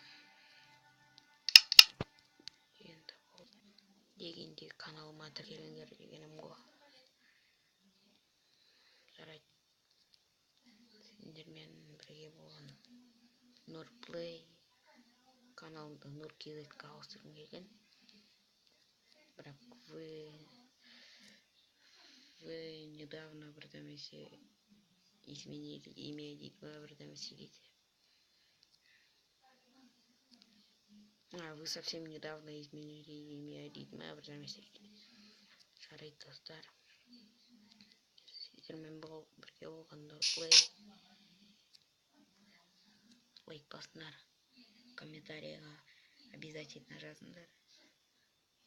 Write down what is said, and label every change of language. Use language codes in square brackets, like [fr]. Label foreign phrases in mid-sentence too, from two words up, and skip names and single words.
[kk] Енді дегенде каналыма тіркеліңдер дегенім ғой. Жарайды. Сендермен бірге болған Нұрплей каналымды Нұркизетке ауыстырғым келген. Бірақ [ru] вы недавно [kk] бірдемесе [ru] изменили имя [kk] дейді, бірдемесе дейді. [ru] Вы совсем недавно изменили имя [kk] дейді, бірдемесе дейді. Жарайды достар. Сіздермен бірге болған Нұрплей. Лайк басыңдар, комментарийға обязательно жазыңдар.